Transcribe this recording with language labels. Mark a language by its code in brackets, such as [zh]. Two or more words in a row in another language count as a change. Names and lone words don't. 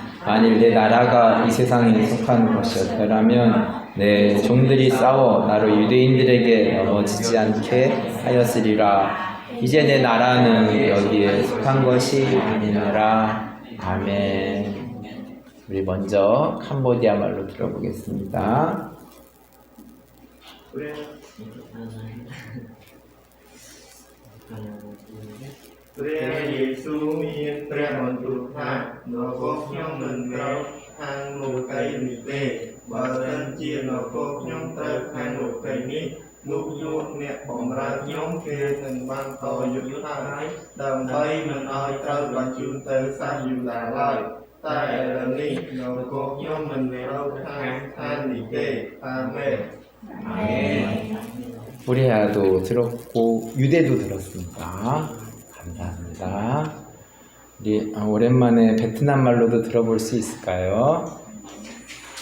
[ko] 만일 내 나라가 이 세상에 속한 것이었더라면 내 종들이 싸워 나로 유대인들에게 넘어지지 않게 하였으리라. 이제 내 나라는 여기에 속한 것이 아니니라. 아멘. 우리 먼저 캄보디아 말로 들어보겠습니다. [km] ព្រះយេស៊ូវមានព្រះបន្ទូលថានគរខ្ញុំមិនត្រូវខាងលោកីនេះ ទេបើសិនជានគរខ្ញុំត្រូវខាងលោកីនេះនោះយកអ្នកបម្រើខ្ញុំគេនឹងបានតយុទ្ធហើយដើម្បីមិនឲ្យត្រូវបញ្ជូនទៅសាសយូដាឡើយតែឥឡូវនេះនគរខ្ញុំមិនត្រូវខាងឋាននេះទេអាមែន [ko] 코리아도 들었고 유대도 들었습니다. 감사합니다. 우리 오랜만에 베트남 말로도 들어볼 수 있을까요?